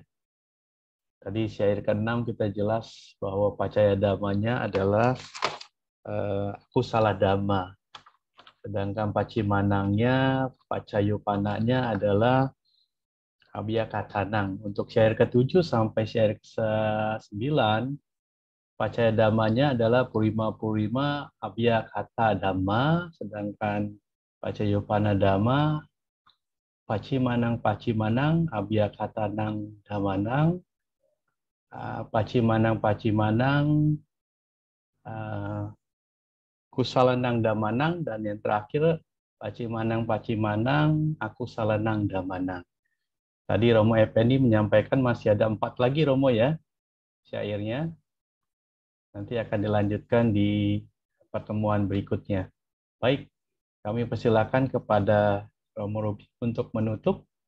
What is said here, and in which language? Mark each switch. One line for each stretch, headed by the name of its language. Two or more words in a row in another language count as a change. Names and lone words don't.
Indonesian: Tadi syair ke-6 kita jelas bahwa
Pali: pacaya damanya
Indonesian: adalah
Pali: akusala dhamma.
Indonesian: Sedangkan pacimanangnya, pacayupananya adalah abiyakatanang. Untuk syair ke-7 sampai syair ke-9, pacaya dhammanya adalah
Pali: purima-purima abiyakata dhamma,
Indonesian: sedangkan
Pali: pacayupana dhamma, pacimanang abiyakatanang dhammanang, pacimanang kusalanang dhammanang,
Indonesian: dan yang terakhir
Pali: pacimanang akusalanang dhammanang.
Indonesian: Tadi Romo Effendi menyampaikan masih ada 4 lagi Romo ya, syairnya. Nanti akan dilanjutkan di pertemuan berikutnya. Baik, kami persilakan kepada Romo Ruby untuk menutup.